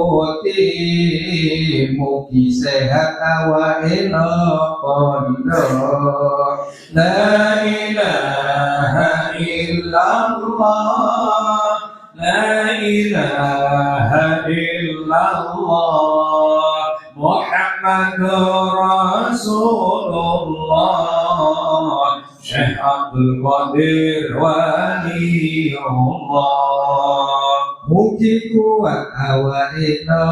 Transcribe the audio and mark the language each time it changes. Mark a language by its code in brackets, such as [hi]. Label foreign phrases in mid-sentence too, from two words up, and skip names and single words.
[jv] putih mugi sehat awake pondok [ar] لا إله إلا الله لا إله إلا الله محمد [jv] Rasulullah Syekh Abdul Qadir Waliullah mugi kuat awake